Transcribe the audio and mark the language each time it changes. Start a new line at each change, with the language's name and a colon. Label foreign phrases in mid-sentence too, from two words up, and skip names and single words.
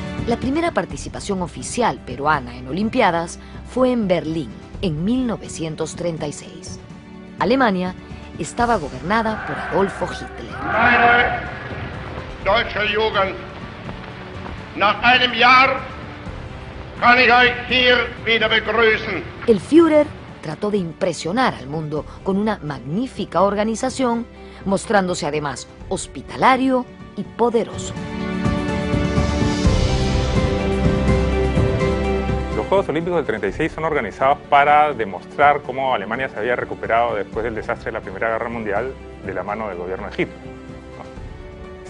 Spanish: La primera participación oficial peruana en Olimpiadas fue en Berlín, en 1936. Alemania estaba gobernada por Adolfo Hitler.
German: Meine deutsche Jugend, nach einem Jahr kann ich euch hier wieder begrüßen.
Spanish: El Führer trató de impresionar al mundo con una magnífica organización, mostrándose además hospitalario y poderoso. Los Juegos Olímpicos del 36 son organizados para demostrar cómo Alemania se había recuperado después del desastre de la Primera Guerra Mundial de la mano del gobierno de Hitler, ¿no?